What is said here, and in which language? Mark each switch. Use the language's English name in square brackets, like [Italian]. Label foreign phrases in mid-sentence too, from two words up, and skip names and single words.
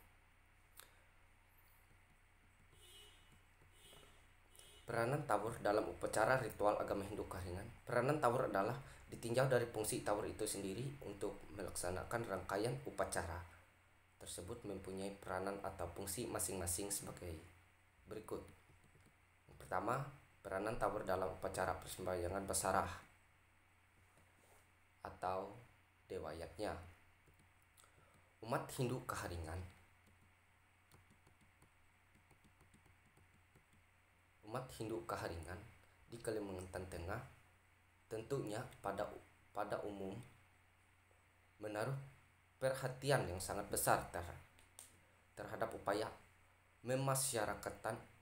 [Indonesian] Peranan Tawur dalam upacara ritual agama Hindu Karingan. Peranan Tawur adalah ditinjau dari fungsi Tawur itu sendiri untuk melaksanakan rangkaian upacara tersebut mempunyai peranan atau fungsi masing-masing sebagai berikut. Yang pertama, peranan Tawur dalam upacara persembahyangan basarah atau dewayatnya. Umat Hindu Kaharingan di Kalimantan Tengah tentunya pada umum menaruh perhatian yang sangat besar terhadap upaya memasyarakatkan